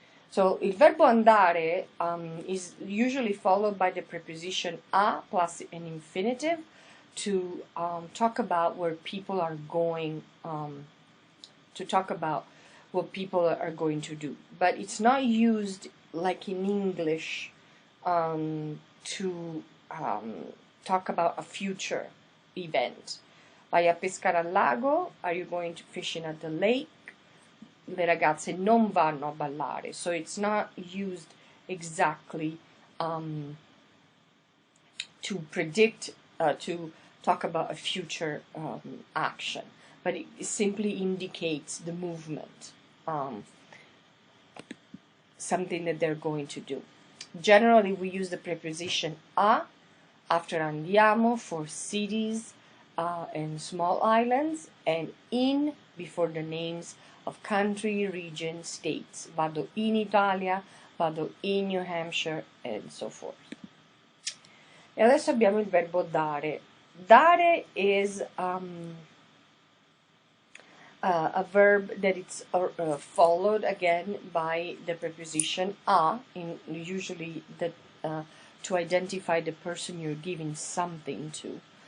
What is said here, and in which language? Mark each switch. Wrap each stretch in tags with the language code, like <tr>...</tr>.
<en>So il verbo andare is usually followed by the preposition a plus an infinitive to talk about where people are going, to talk about what people are going to do. But it's not used like in English to talk about a future event. Vai a pescare al lago, are you going to fishing at the lake?</en> <it>Le ragazze non vanno a ballare.</it> <en>So it's not used exactly to predict, to talk about a future action, but it simply indicates the movement, something that they're going to do. Generally, we use the preposition a after andiamo for cities and small islands, and in before the names of country, region, states.</en> <it>Vado in Italia, vado in New Hampshire, and so forth. E adesso abbiamo il verbo dare.</it> <en>Dare is a verb that it's followed again by the preposition a, usually to identify the person you're giving something to.</en>